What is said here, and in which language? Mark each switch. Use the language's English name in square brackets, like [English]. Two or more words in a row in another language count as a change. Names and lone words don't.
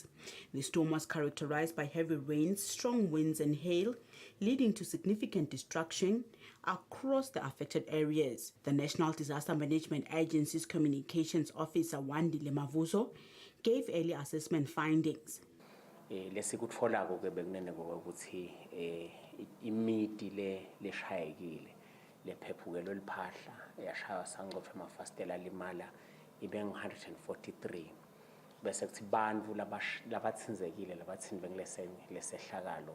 [English] The storm was characterized by heavy rains, strong winds and hail, leading to significant destruction across the affected areas. The National Disaster Management Agency's Communications Officer, Wandile Mavuso, gave early assessment findings. [Swati] Lesikutfolako ke bekunene ukuthi imiti leshayekile lephephukelwe liphahla yashaya sangcotshwa amafastela limala ibe ngu-143 bese kuthi bantfu labatsinzekile labatsinve lesehlakalo